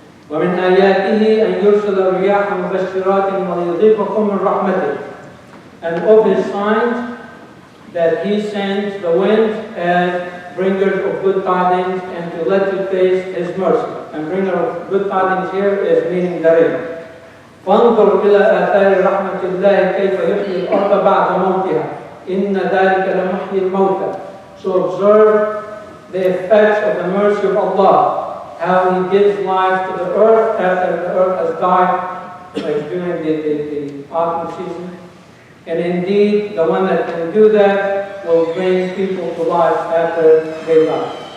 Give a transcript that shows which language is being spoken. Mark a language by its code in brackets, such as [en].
[ar] وَمِنْ آيَاتِهِ أَنْ يُرْسِلَ الرِّيَاحَ مُبَشِّرَاتٍ وَلِيُذِيقَكُمْ مِنْ رَحْمَتِهِ. [en] And of His signs, that He sends the winds as bringers of good tidings and to let you taste His mercy. And bringer of good tidings here is meaning the rain. [ar] فانظر إلى آثار رحمة الله كيف يحيي الأرض بعد موتها إن ذلك لمحيي الموتى. [en] So observe the effects of the mercy of Allah, how He gives life to the earth after the earth has died, like during the autumn season. And indeed, the one that can do that will bring people to life after they die.